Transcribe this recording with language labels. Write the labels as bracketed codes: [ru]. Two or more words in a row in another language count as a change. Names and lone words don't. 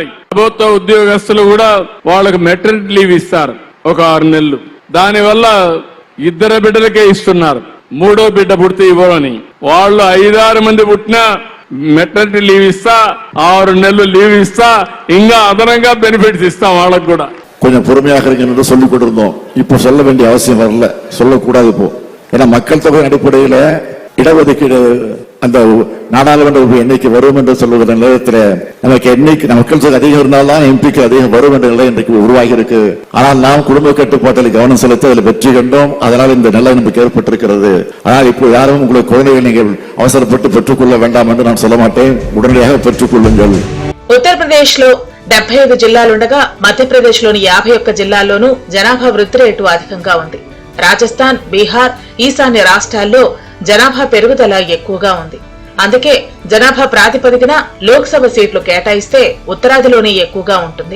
[te] ప్రభుత్వ ఉద్యోగస్తులు కూడా వాళ్ళకు మెటర్నిటీ లీవ్ ఇస్తారు, ఒక 6 నెలలు. దానివల్ల 2 బిడ్డలకే ఇస్తున్నారు, 3వ బిడ్డ పుడితే ఇవ్వమని. వాళ్ళు 5-6 మంది పుట్టినా మెటర్నిటీ లీవ్ ఇస్తా, 6 నెలలు లీవ్ ఇస్తా, ఇంకా అదనంగా బెనిఫిట్స్ ఇస్తాం వాళ్ళకు கூட. [ta] கொஞ்சம் பொறுமையாக இருக்கின்ற சொல்லிக் கொண்டிருந்தோம். இப்போ சொல்ல வேண்டிய அவசியம் வரல, சொல்லக்கூடாது. இப்போ ஏன்னா மக்கள் தொகை அடிப்படையில இடஒதுக்கீடு அந்த நாடாளுமன்ற எண்ணிக்கை வரும் என்று சொல்லுகிற நிலையத்தில் நமக்கு எண்ணிக்கை மக்கள் தொகை அதிகம் இருந்தால்தான் எம்பிக்கு அதிகம் வரும் என்ற நிலை இன்றைக்கு உருவாகி இருக்கு. ஆனால் நாம் குடும்ப கட்டுப்பாட்டில் கவனம் செலுத்த அதில் வெற்றி கண்டோம். அதனால் இந்த நிலை நமக்கு ஏற்பட்டிருக்கிறது. ஆனால் இப்போ யாரும் உங்களுக்கு குழந்தைகள் நீங்கள் அவசரப்பட்டு பெற்றுக்கொள்ள வேண்டாம் என்று நான் சொல்ல மாட்டேன். உடனடியாக பெற்றுக்கொள்ளுங்கள். [te] ఉత్తరప్రదేశ్ లో 75 జిల్లాలుండగా మధ్యప్రదేశ్ లోని 51 జిల్లాల్లోనూ జనాభా వృద్ధి రేటు అధికంగా ఉంది. రాజస్థాన్, బీహార్, ఈశాన్య రాష్ట్రాల్లో జనాభా పెరుగుదల ఎక్కువగా ఉంది. అందుకే జనాభా ప్రాతిపదికన లోక్సభ సీట్లు కేటాయిస్తే ఉత్తరాదిలోనే ఎక్కువగా ఉంటుంది.